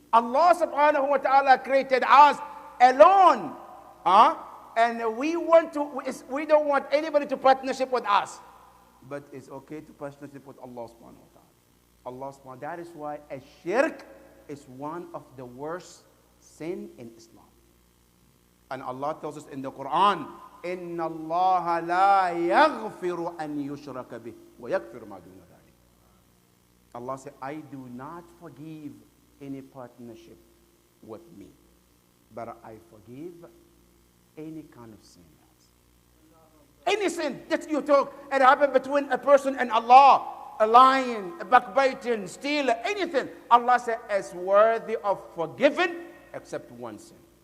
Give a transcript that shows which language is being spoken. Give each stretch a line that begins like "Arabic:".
English: Allah subhanahu wa ta'ala created us alone, huh? And we don't want anybody to partnership with us. But it's okay to partnership with Allah subhanahu wa ta'ala. Allah subhanahu wa ta'ala. That is why a shirk is one of the worst sin in Islam. And Allah tells us in the Quran,
Arabic: إِنَّ اللَّهَ لَا يَغْفِرُ أَن يُشْرَكَ بِهِ وَيَغْفِرُ مَا دُونَ ذَلِكَ.
English: Allah said, I do not forgive any partnership with me, but I forgive any kind of sin else. Any sin that you took and happened between a person and Allah, a lying, a backbiting, stealing, anything, Allah said is worthy of forgiving except one sin.